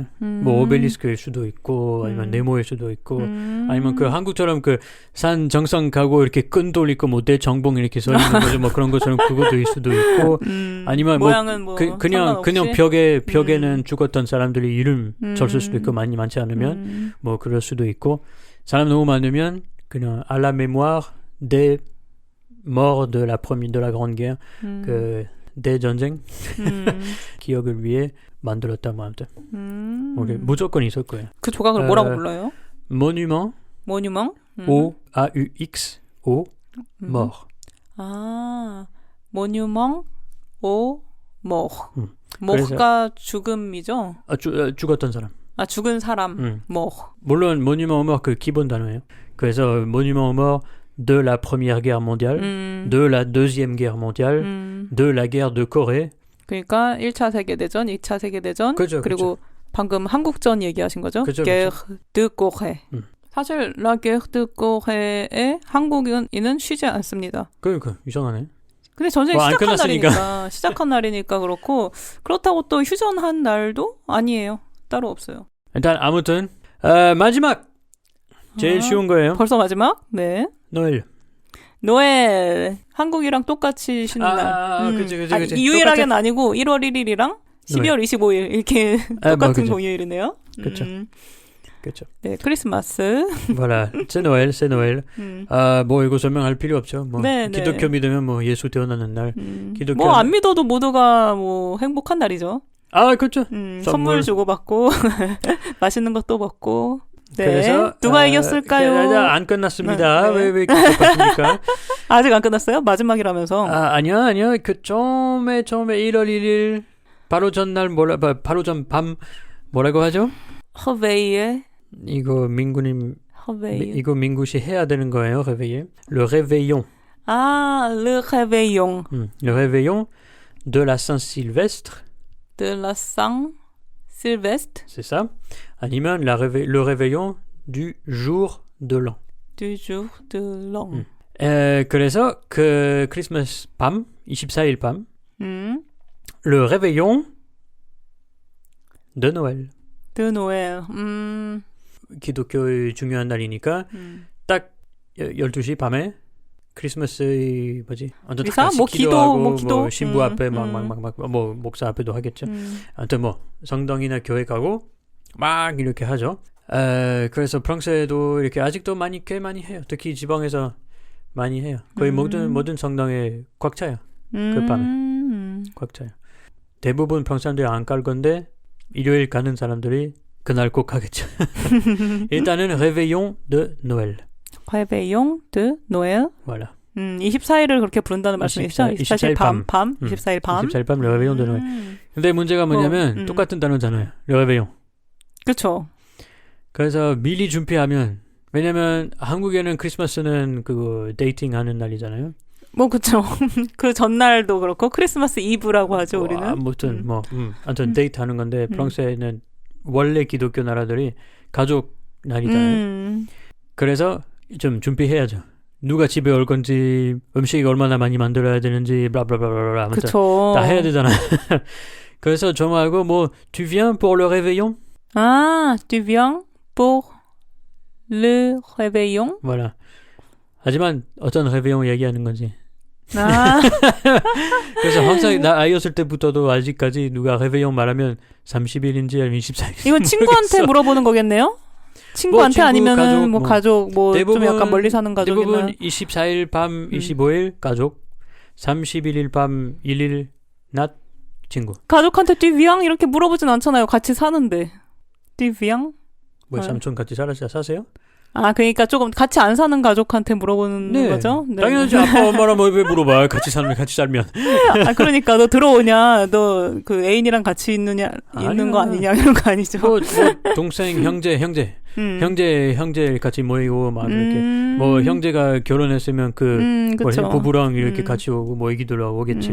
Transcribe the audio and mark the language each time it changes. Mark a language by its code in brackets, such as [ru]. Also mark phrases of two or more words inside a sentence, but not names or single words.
[ko] 뭐 오벨리스크일 수도 있고 아니면 네모일 수도 있고 아니면 그 한국처럼 그 산 정상 가고 이렇게 끈 돌리고 뭐 대정봉 이렇게 서 있는 거죠. 뭐 그런 것처럼 그것도 일 수도 있고 아니면 모양은 그냥 벽에는 죽었던 사람들이 이름 적을 수도 있고 많지 않으면 뭐 그럴 수도 있고 사람 너무 많으면 그냥 [fr] à la mémoire des mort de la Grande Guerre [ko] 그 대전쟁 기억을 위해 만들었다고 합니다. 무조건 있을 거예요. 그 조각을 뭐라고 불러요? [fr] 모뉴먼 O-A-U-X O mort. 모뉴먼 O mort. [ko] mort가 죽음이죠? 죽었던 사람. 죽은 사람. mort. 물론 모뉴먼 mort 그 기본 단어예요. [fr] 그래서 모뉴먼 mort de la Première Guerre mondiale, de la Deuxième Guerre mondiale, de la guerre de Corée. [ko] 그러니까 1차 세계대전, 2차 세계대전, 그리고 방금 한국전 얘기하신 거죠? [fr] Guerre de Corée. 사실 La Guerre de Corée의 [ko] 한국인은 쉬지 않습니다. 그러니까 이상하네. 근데 전쟁이 시작한 날이니까 그렇고 그렇다고 또 휴전한 날도 아니에요. 따로 없어요. 일단 아무튼 마지막 제일 쉬운 거예요. 벌써 마지막? 네. 노엘. 한국이랑 똑같이 쉬는 날. 그치. 유일하게는 아니고 1월 1일이랑 12월 25일 이렇게 똑같은 공휴일이네요. 그렇죠. 네, 크리스마스. [fr] voilà, c'est Noël. [ko] 뭐 이거 설명할 필요 없죠. 뭐 기독교 믿으면 뭐 예수 태어나는 날. 기독교 뭐 안 믿어도 모두가 뭐 행복한 날이죠. 그렇죠. 선물 주고받고 맛있는 것도 먹고. 네. 그래서 누가 이겼을까요? 안 끝났습니다. 왜 이렇게 똑같습니까? 아직 안 끝났어요? 마지막이라면서. 아니요. 그 처음에 1월 1일 바로 전날 바로 전 밤 뭐라고 하죠? 허베이에. 이거 민구님 이거 민구씨 해야 되는 거예요. [fr] réveiller. Le réveillon. le réveillon. Le réveillon de la Saint-Sylvestre. De la Saint-Sylvestre. C'est ça. 아니면 le réveillon du jour de l'an. Du jour de l'an. [ko] 그래서 그 크리스마스 밤, 24일 밤, [fr] le réveillon de Noël. De Noël. [ko] 기독교의 중요한 날이니까 딱 12시 밤에 크리스마스의 미사? 뭐 기도. 뭐 신부 앞에 뭐 목사 앞에도 하겠죠. 아무튼 뭐 성당이나 교회 가고 막 이렇게 하죠. 그래서 프랑스에도 이렇게 아직도 꽤 많이 해요. 특히 지방에서 많이 해요. 거의 모든 성당에 꽉 차요. 그 밤에 꽉 차요. 대부분 프랑스 사람들이 안 갈 건데 일요일 가는 사람들이 그날 꼭 하겠죠. [fr] 일단은 réveillon de Noël. réveillon de Noël. voilà. [ko] 24일을 그렇게 부른다는 말씀이시죠? 24일 밤. 24일 밤. [fr] 24일 밤 le réveillon de Noël. [ko] 근데 문제가 뭐냐면 똑같은 단어잖아요. [fr] le réveillon. [ko] 그렇죠. 그래서 미리 준비하면 왜냐면 한국에는 크리스마스는 그 데이팅하는 날이잖아요. 뭐 그쵸. 그 전날도 그렇고 크리스마스 이브라고 하죠 우리는. 아무튼 아무튼 데이트하는 건데 프랑스에는 원래 기독교 나라들이 가족 날이잖아요. 그래서 좀 준비해야죠. 누가 집에 올 건지 음식 얼마나 많이 만들어야 되는지 블라블라블라 하면서 다 해야 되잖아요. 그래서 저하고 뭐 [fr] tu viens pour le réveillon? 아, tu viens pour le réveillon? voilà. [ko] 하지만 어떤 réveillon 얘기하는 건지. 아. 그래서 항상 나 아이였을 때부터도 아직까지 누가 réveillon 말하면 30일인지 아니면 24일인지 이건 친구한테 물어보는 거겠네요? 친구한테 친구, 아니면은 가족 좀 대부분, 약간 멀리 사는 가족이나 대부분 24일 밤 25일 가족 31일 밤 1일 낮 친구. 가족한테 [fr] tu viens [ko] 이렇게 물어보진 않잖아요. 같이 사는데. [fr] tu viens? [ko] 뭐 삼촌 같이 사세요? 아, 그러니까 조금 같이 안 사는 가족한테 물어보는 거죠? 네. 당연하지. 아빠 엄마랑 왜 물어봐. 같이 살면. 아, 그러니까 너 들어오냐? 너 그 애인이랑 같이 있는 거 아니냐? 이런 거 아니죠? 뭐 동생, 형제 같이 모이고 막 이렇게 뭐 형제가 결혼했으면 뭐 부부랑 이렇게 같이 오고 뭐 얘기들 오겠지.